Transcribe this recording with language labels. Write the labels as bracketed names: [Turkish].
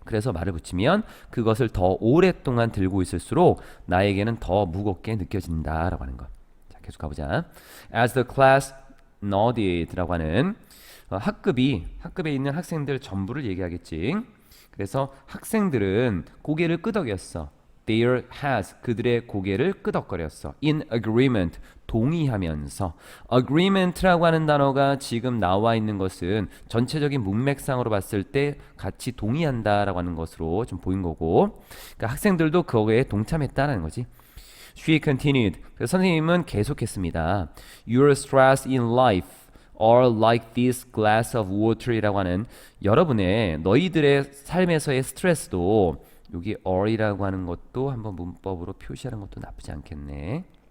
[Korean] 그래서 말을 붙이면 그것을 더 오랫동안 들고 있을수록 나에게는 더 무겁게 느껴진다라고 하는 거. 자, 계속 가보자. [English] As the class nodded [Korean] 라고 하는 학급에 있는 학생들 전부를 얘기하겠지. 그래서 학생들은 고개를 끄덕였어. [English] Their heads [Korean] 그들의 고개를 끄덕거렸어. [English] In agreement [Korean] 동의하면서. agreement라고 하는 단어가 지금 나와 있는 것은 전체적인 문맥상으로 봤을 때 같이 동의한다라고 하는 것으로 좀 보인 거고 그러니까 학생들도 그거에 동참했다라는 거지. [English] She continued. [Korean] 그래서 선생님은 계속했습니다. [English] Your stress in life are like this glass of water [Korean] 이라고 하는 여러분의 너희들의 삶에서의 스트레스도 여기 are이라고 하는 것도 한번 문법으로 표시하는 것도 나쁘지 않겠네.